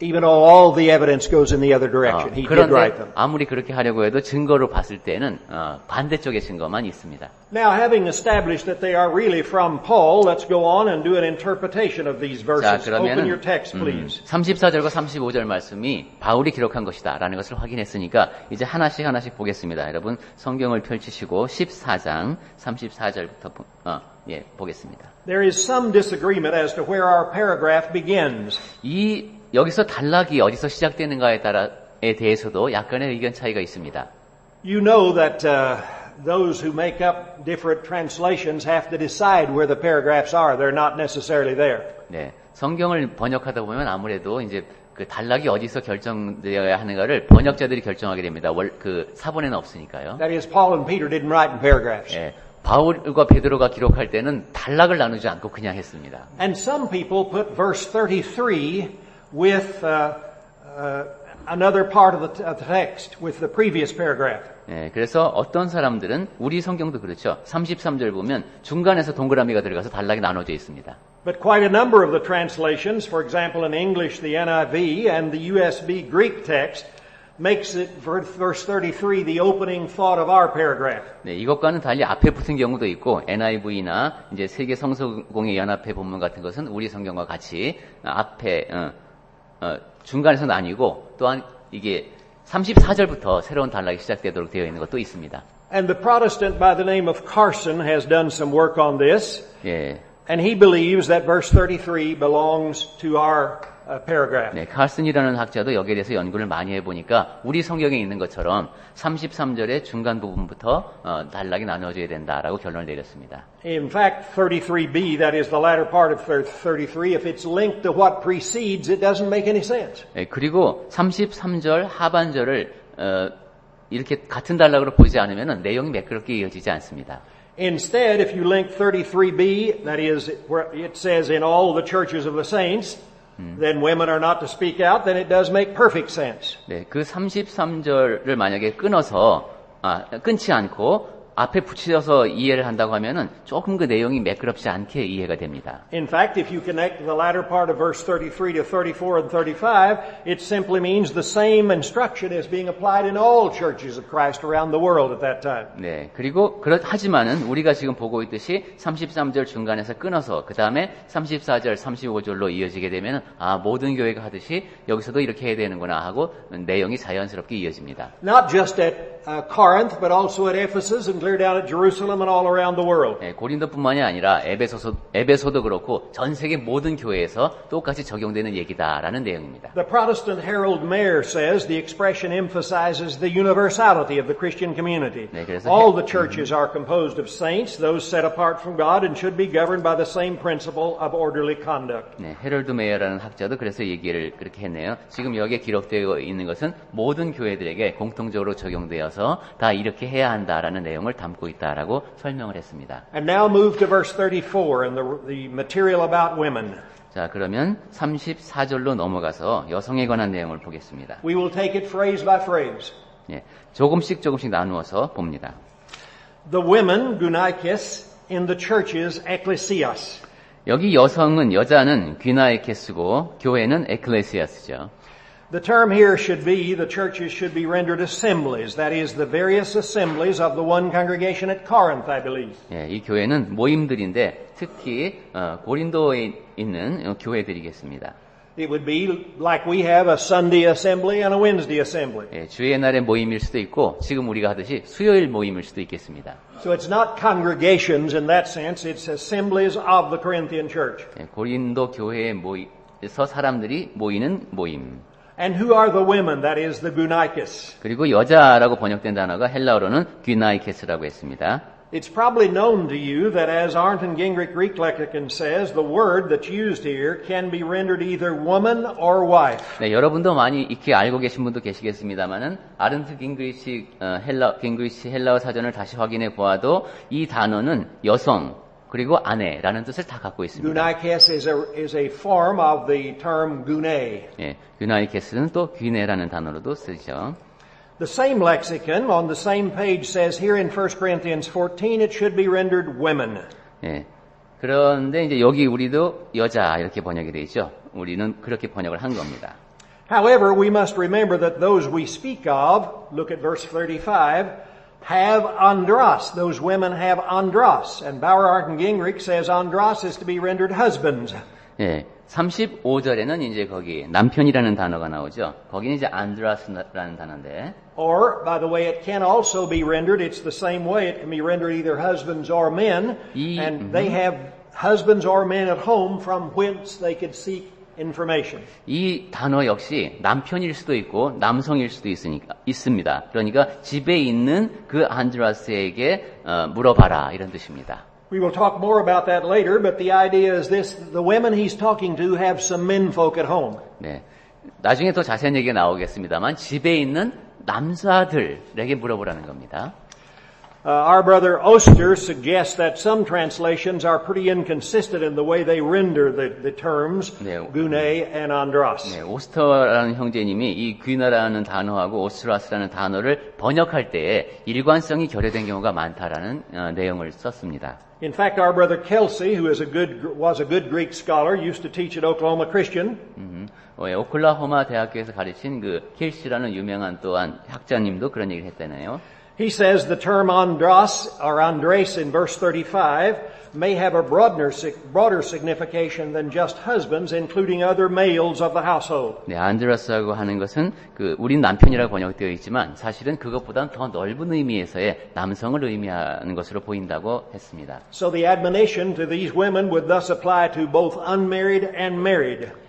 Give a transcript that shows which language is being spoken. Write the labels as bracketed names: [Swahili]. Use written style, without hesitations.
[English] Even though all the evidence goes in the other direction, he did write them. [Korean] 아무리 그렇게 하려고 해도 증거로 봤을 때는 반대쪽의 증거만 있습니다. [English] Now, having established that they are really from Paul, let's go on and do an interpretation of these verses. Open [Korean] 그러면은 [English] your text, please. [Korean] 34절과 35절 말씀이 바울이 기록한 것이다라는 것을 확인했으니까 이제 하나씩 보겠습니다. 여러분 성경을 펼치시고 14장 34절부터 보겠습니다. [English] There is some disagreement as to where our paragraph begins. [Korean] 여기서 단락이 어디서 시작되는가에 대해서도 약간의 의견 차이가 있습니다. [English] You know that those who make up different translations have to decide where the paragraphs are. They're not necessarily there. [Korean] 네, 성경을 번역하다 보면 아무래도 이제 그 단락이 어디서 결정되어야 하는가를 번역자들이 결정하게 됩니다. 그 사본에는 없으니까요. [English] That is, Paul and Peter didn't write in paragraphs. [Korean] 예, 바울과 베드로가 기록할 때는 단락을 나누지 않고 그냥 했습니다. [English] And some people put verse 33 with another part of the text, with the previous paragraph. [Korean] 예, 그래서 어떤 사람들은 우리 성경도 그렇죠. 33절 보면 중간에서 동그라미가 들어가서 단락이 나눠져 있습니다. [English] But quite a number of the translations, for example in English the NIV and the USB Greek text, makes it verse 33 the opening thought of our paragraph. [Korean] 네, 이것과는 달리 앞에 붙은 경우도 있고 NIV나 이제 세계 성서공회 연합회 본문 같은 것은 우리 성경과 같이 앞에 중간에서 나뉘고 또한 이게 34절부터 새로운 단락이 시작되도록 되어 있는 것도 있습니다. [English] And the Protestant by the name of Carson has done some work on this. [Korean] 예. [English] And he believes that verse 33 belongs to our paragraph. [Korean] 네, 칼슨이라는 학자도 여기에 대해서 연구를 많이 해보니까 우리 성경에 있는 것처럼 33절의 중간 부분부터 단락이 나눠져야 된다라고 결론을 내렸습니다. [English] In fact, 33b, that is the latter part of 33, if it's linked to what precedes, it doesn't make any sense. [Korean] 네, 그리고 33절 하반절을 이렇게 같은 단락으로 보지 않으면 내용이 매끄럽게 이어지지 않습니다. [English] Instead, if you link 33b, that is, where it says in all the churches of the saints, then women are not to speak out, then it does make perfect sense. [Korean] 네, 그 33절을 만약에 끊지 않고 앞에 붙여서 이해를 한다고 하면은 조금 그 내용이 매끄럽지 않게 이해가 됩니다. [English] In fact, if you connect the latter part of verse 33 to 34 and 35, it simply means the same instruction is being applied in all churches of Christ around the world at that time. [Korean] 네. 그리고 하지만은 우리가 지금 보고 있듯이 33절 중간에서 끊어서 그 다음에 34절, 35절로 이어지게 되면은 모든 교회가 하듯이 여기서도 이렇게 해야 되는구나 하고 내용이 자연스럽게 이어집니다. [English] Not just at Corinth, but also at Ephesus and clear down at Jerusalem and all around the world. [Korean] 네, 고린도뿐만이 아니라 에베소도 그렇고 전 세계 모든 교회에서 똑같이 적용되는 얘기다라는 내용입니다. [English] The Protestant Harold Mayer says the expression emphasizes the universality of the Christian community. [Korean] 네, 그래서 [English] All the churches are composed of saints, those set apart from God, and should be governed by the same principle of orderly conduct. [Korean] 네, 헤럴드 메이어라는 학자도 그래서 얘기를 그렇게 했네요. 지금 여기에 기록되어 있는 것은 모든 교회들에게 공통적으로 적용되어서 다 이렇게 해야 한다라는 내용을 담고 있다라고 설명을 했습니다. [English] And now move to verse 34 and the material about women. [Korean] 자, 그러면 34절로 넘어가서 여성에 관한 내용을 보겠습니다. [English] We will take it phrase by phrase. [Korean] 네, 조금씩 나누어서 봅니다. [English] The women, gunaikis, in the churches, ecclesias. [Korean] 여기 여자는 귀나이케스고 교회는 에클레시아스죠. [English] The term here should be, the churches should be rendered assemblies. That is, the various assemblies of the one congregation at Corinth, I believe. [Korean] 예, 이 교회는 모임들인데 특히 고린도에 있는 교회들이겠습니다. [English] It would be like we have a Sunday assembly and a Wednesday assembly. [Korean] 예, 주의 날의 모임일 수도 있고 지금 우리가 하듯이 수요일 모임일 수도 있겠습니다. [English] So it's not congregations in that sense, it's assemblies of the Corinthian church. [Korean] 예, 고린도 교회에 모여서 사람들이 모이는 모임. [English] And who are the women? That is the gunaikis. [Korean] 그리고 여자라고 번역된 단어가 헬라어로는 귀나이케스라고 했습니다. [English] It's probably known to you that as Arndt Gingrich Greek Lexicon says, the word that's used here can be rendered either woman or wife. [Korean] 네, 여러분도 많이 익히 알고 계신 분도 계시겠습니다만은 아른트 깅그리치 헬라어 사전을 다시 확인해 보아도 이 단어는 여성 그리고 아내라는 뜻을 다 갖고 있습니다. [English] Gunaikes is a form of the term gune. [Korean] 예, 귀나이케스는 또 귀네라는 단어로도 쓰죠. [English] The same lexicon on the same page says here in 1 Corinthians 14 it should be rendered women. [Korean] 예. 그런데 이제 여기 우리도 여자 이렇게 번역이 되어 있죠. 우리는 그렇게 번역을 한 겁니다. [English] However, we must remember that those we speak of, look at verse 35, have andros. Those women have andros. And Bauer, Arndt, and Gingrich says andros is to be rendered husbands. [Korean] 예. 35절에는 이제 거기 남편이라는 단어가 나오죠. 거기는 이제 안드라스라는 단어인데. [English] Or, by the way, it can also be rendered, it's the same way, it can be rendered either husbands or men, and they have husbands or men at home from whence they could seek information. [Korean] 이 단어 역시 남편일 수도 있고 남성일 수도 있습니다. 그러니까 집에 있는 그 안드라스에게 물어봐라 이런 뜻입니다. [English] We will talk more about that later, but the idea is this, the women he's talking to have some menfolk at home. [Korean] 네. 나중에 더 자세한 얘기가 나오겠습니다만 집에 있는 남자들에게 물어보라는 겁니다. [English] Our brother Oster suggests that some translations are pretty inconsistent in the way they render the terms gune and andros. [Korean] 네, 오스터라는 형제님이 이 귀나라는 단어하고 오스트라스라는 단어를 번역할 때에 일관성이 결여된 경우가 많다라는 내용을 썼습니다. [English] In fact, our brother Kelsey, who was a good Greek scholar, used to teach at Oklahoma Christian. [Korean] 오클라호마 대학교에서 가르친 그 켈시라는 유명한 또한 학자님도 그런 얘기를 했잖아요. [English] He says the term andros or andres in verse 35 may have a broader signification than just husbands, including other males of the household. [Korean] 네, 안드라스라고 하는 것은 우린 남편이라고 번역되어 있지만 사실은 그것보다는 더 넓은 의미에서의 남성을 의미하는 것으로 보인다고 했습니다. [English] So the admonition to these women would thus apply to both unmarried and married.